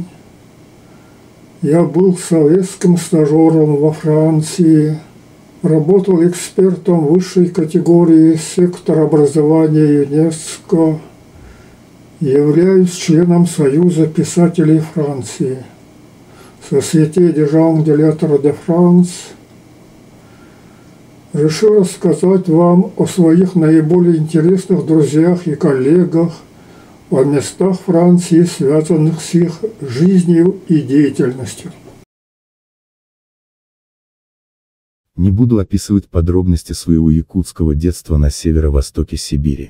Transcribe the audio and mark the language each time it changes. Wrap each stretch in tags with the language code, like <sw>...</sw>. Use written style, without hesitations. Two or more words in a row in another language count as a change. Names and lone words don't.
<ru>Я был советским стажером во Франции, работал экспертом высшей категории сектора образования ЮНЕСКО, являюсь членом Союза писателей Франции, Société des gens de lettres de France. Решил рассказать вам о своих наиболее интересных друзьях и коллегах, о местах Франции, связанных с их жизнью и деятельностью. Не буду описывать подробности своего якутского детства на северо-востоке Сибири.</ru>